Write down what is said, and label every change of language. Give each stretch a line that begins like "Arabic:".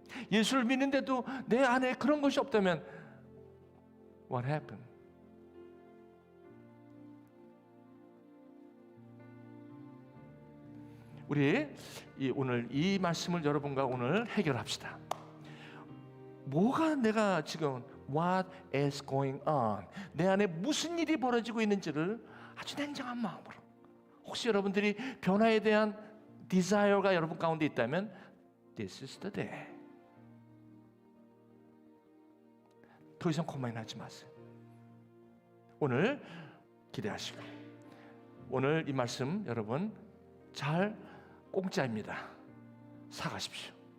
Korean: 예수를 믿는데도 내 안에 그런 것이 없다면
English: What happened?
Korean: 우리 오늘 이 말씀을 여러분과 오늘 해결합시다. 뭐가 내가 지금
English: What is going on?
Korean: 내 안에 무슨 일이 벌어지고 있는지를 아주 냉정한 마음으로 혹시 여러분들이 변화에 대한 디자이어가 여러분 가운데 있다면
English: This is the day.
Korean: 더 이상 고민하지 마세요. 오늘 기대하시고 오늘 이 말씀 여러분 잘 공짜입니다. 사가십시오.